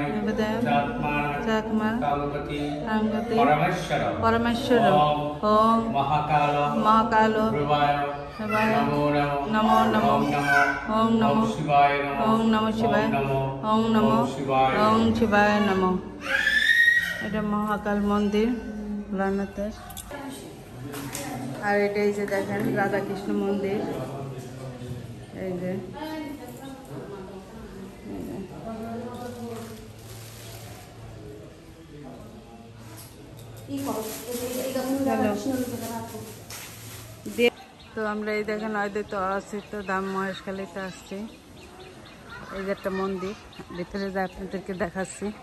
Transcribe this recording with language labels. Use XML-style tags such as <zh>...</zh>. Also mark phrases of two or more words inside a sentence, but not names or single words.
<sa>निवेदयामि चात्मा कामपति कामपति परमेश्वर परमेश्वर ओम ओम महाकाल महाकाल ध्रुवाय शिवाय नमो नमो नमो ओम नमो ओम नमो शिवाय नमो ओम नमो शिवाय ओम नमो शिवाय ओम शिवाय नमो</sa> <bn>এটা মহাকাল মন্দির ভোলানাথের আর এটা এই যে দেখেন রাধাকৃষ্ণ মন্দির এই যে তো আমরা এই দেখেন অদ্বৈত অস্থিত ধাম মহেশখালীতে আসছি এই যে একটা মন্দির ভিতরে যা আপনাদেরকে দেখাচ্ছি</bn>